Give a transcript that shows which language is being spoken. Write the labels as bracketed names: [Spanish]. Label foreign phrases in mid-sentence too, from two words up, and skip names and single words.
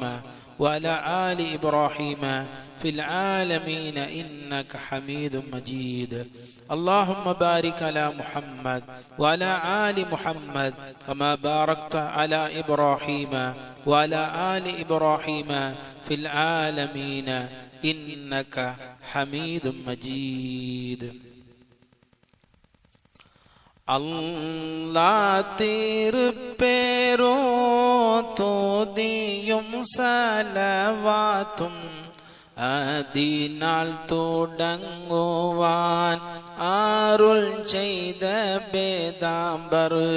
[Arabic] وعلى آل إبراهيم في العالمين إنك حميد مجيد اللهم بارك على محمد وعلى آل محمد كما باركت على إبراهيم وعلى آل إبراهيم في العالمين إنك حميد مجيد [Malayalam] അല്ലാഹ് തിരുപ്പേരോ തോദിയും സലവാത്തും അതിനാൽ തുടങ്ങുവാൻ അരുൾ ചെയ്ത ബേദാംബർ